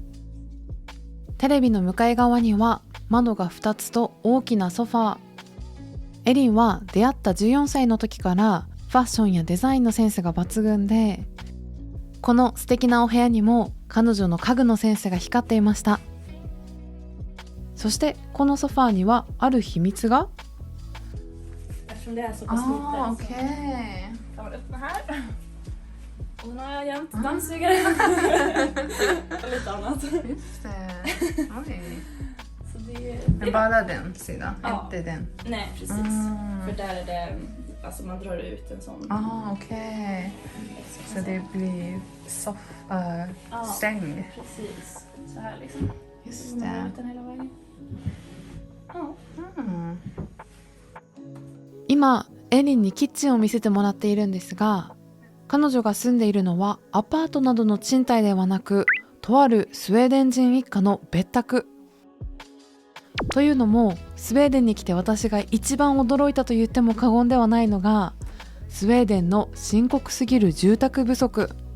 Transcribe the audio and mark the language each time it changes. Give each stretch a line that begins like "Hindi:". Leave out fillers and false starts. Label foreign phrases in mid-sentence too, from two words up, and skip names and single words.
Japanese: テレビの向かい側には窓が2つと大きなソファー。エリンは出会った14歳の時からファッションやデザインのセンスが抜群で、この素敵なお部屋にも彼女の家具のセンスが光っていました。そしてこのソファーにはある秘密が。
Swedish: Eftersom det är så pass litet. okej. Kan man öppna här? Och nu har jag jämt dammsugare. Och lite annat. Just det. Oj. Så det Men bara den sidan, Ja. inte den. Nej, precis. Mm. För där är det, alltså man drar ut en sån. Okej. Så det blir Ja. säng. Precis. Så här liksom. Just Så man drar det. ut den hela vägen. Ja. Mm.
Japanese: 今エリンにキッチンを見せてもらっているんですが、彼女が住んでいるのはアパートなどの賃貸ではなく、とあるスウェーデン人一家の別宅。というのも、スウェーデンに来て私が一番驚いたと言っても過言ではないのが、スウェーデンの深刻すぎる住宅不足。